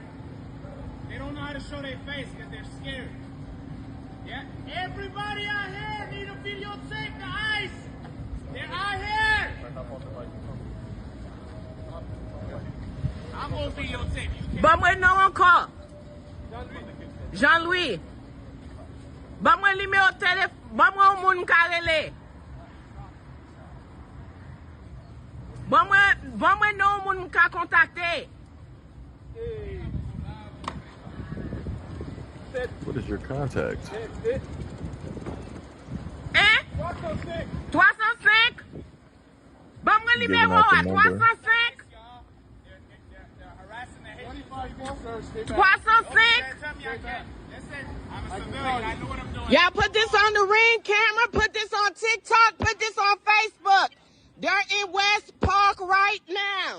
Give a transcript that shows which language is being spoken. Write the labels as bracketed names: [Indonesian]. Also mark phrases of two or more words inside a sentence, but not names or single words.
[English] They don't know how to show their face because they're scared. Yeah? Everybody out here need a videotape the ice. They're out here. I'm gonna videotape you. But we're no one call. [Haitian Creole] Jean-Louis, ba mwen numéro téléphone, ba mwen moun karele. Ba mwen non moun ka contacter. [English] What is your contact? [Haitian Creole] Hein? 305? Ba mwen [English] Giving [Haitian Creole] numéro [English] out the [Haitian Creole] à [English] number. 305? 305? Y'all put this on the Ring camera, put this on TikTok, put this on Facebook. They're in West Park right now.